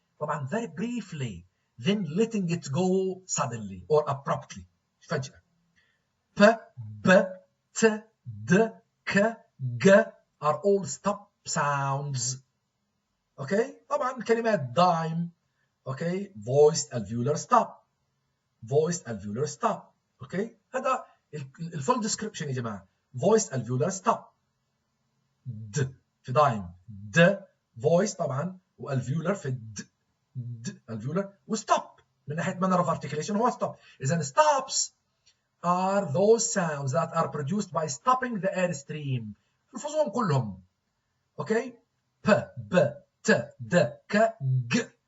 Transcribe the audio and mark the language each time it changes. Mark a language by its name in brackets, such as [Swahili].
[English] طبعا very briefly, then letting it go suddenly or abruptly. [Arabic] فجأة. [English] P, B, T, D, K, G are all stop sounds. Okay, طبعا كلمات dime. Okay, voiced alveolar stop. Voiced alveolar stop. [Arabic] Okay, هذا الفول description يا جماعة. [English] Voiced alveolar stop. D في dime. [Arabic] D voiced طبعا والveolar في D alveolar وstop من ناحية manner of articulation هو stop. [English] إذا stops are those sounds that are produced by stopping the airstream. [Arabic] الفظهم كلهم. Okay, P, B, T, D, K, G.